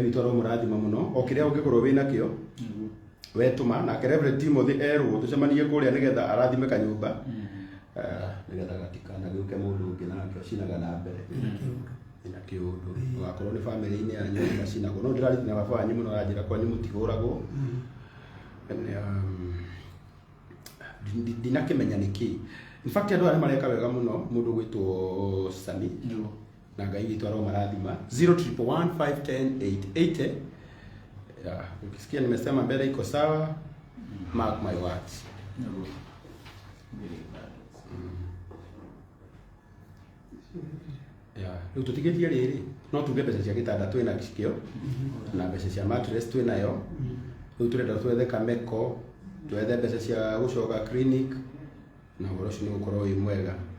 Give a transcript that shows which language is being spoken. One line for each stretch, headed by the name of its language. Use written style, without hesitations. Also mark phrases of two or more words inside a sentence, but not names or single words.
Kikuyu: witũ aromũrathima mũno o kĩrĩa ũngĩkorwo wĩna kĩo wetuma na Reverend Timothy erwo tucemanie kũrĩa nĩgetha arathime kanyũmba nĩgetha gatikana gĩũke mũndũ ũngĩ nake acinaga na mbere ina kĩũndũ wakorwo nĩ family-inĩ yanyu macinagwo no ndĩraritina baba wanyu mũno aranjĩra kwanyu mũtigũragwo ndinakĩmenya nĩkĩ
English: in fact
Kikuyu: andũ arĩa mareka wega mũno mũndũ gwĩtwo Sami na Ngai witũ aromũrathima 011511080
Swahili: ukisikia nimesema mbele iko sawa
English: mark my words.
Kikuyu: Rĩu tũtigĩtie rĩrĩ no tuge mbeca cia gĩtanda twĩna kĩo na mbeca cia mattress twĩnayo rĩu tũrenda twethe kameko twethe mbeca cia gũcoka clinic na ũhoro ũcio nĩ gũkorwo wĩ mwega